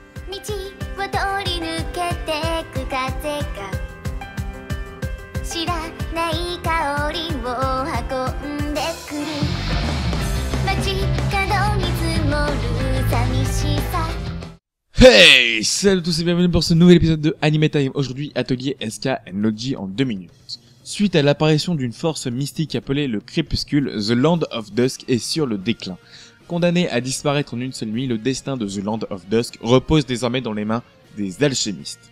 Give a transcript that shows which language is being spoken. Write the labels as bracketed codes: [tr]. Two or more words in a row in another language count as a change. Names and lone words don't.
[ja] 道を通り抜けてく風が知らない香りを運んでくる街角に積もる寂しさ。 [fr] Hey! Salut à tous et bienvenue pour ce nouvel épisode de Anime Time. Aujourd'hui, atelier SK and Logi en 2 minutes. Suite à l'apparition d'une force mystique appelée le Crépuscule, The Land of Dusk est sur le déclin. Condamné à disparaître en une seule nuit, le destin de The Land of Dusk repose désormais dans les mains des alchimistes.